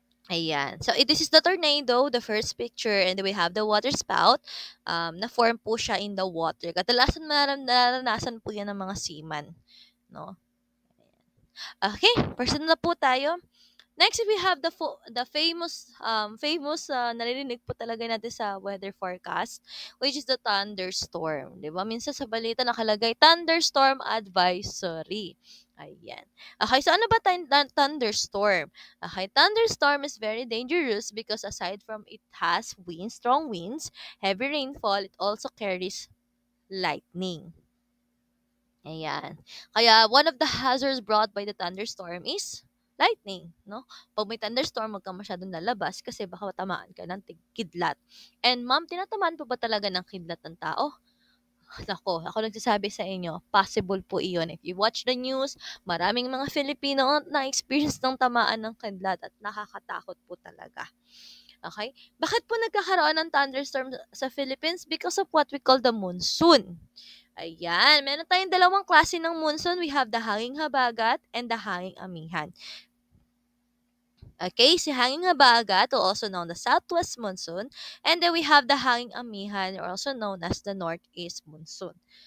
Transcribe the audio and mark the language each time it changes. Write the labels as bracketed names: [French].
[English] Ayan. So, this is the tornado, the first picture, and then we have the water spout. [Filipino] Na-form po siya in the water. Kadalasan naranasan po yan ng mga seaman. No? Okay, personal na po tayo. [English] Next, we have the famous [Filipino] naririnig po talaga natin sa [English] weather forecast, which is the thunderstorm. 'Di ba? [Filipino] Minsan sa balita nakalagay thunderstorm advisory. Ayan. Okay, so ano ba thunderstorm? [English] Okay, thunderstorm is very dangerous because aside from it has winds, strong winds, heavy rainfall, it also carries lightning. Ayan. Kaya one of the hazards brought by the thunderstorm is lightning, no? [Filipino] Pag may thunderstorm, wag kang masyadong lalabas kasi baka tamaan ka ng kidlat. And ma'am, tinatamaan po ba talaga ng kidlat ng tao? Ako nagsasabi sa inyo, possible po iyon. [English] If you watch the news, [Filipino] maraming mga Filipino ang na-experience ng tamaan ng kidlat at nakakatakot po talaga. Okay? Bakit po nagkakaroon ng thunderstorm sa Philippines? [English] Because of what we call the monsoon. [Filipino] Ayan, meron tayong dalawang klase ng monsoon. [English] We have the hanging habagat and the hanging amihan. Okay, si hanging habagat, also known as southwest monsoon, and then we have the hanging amihan, or also known as the northeast monsoon.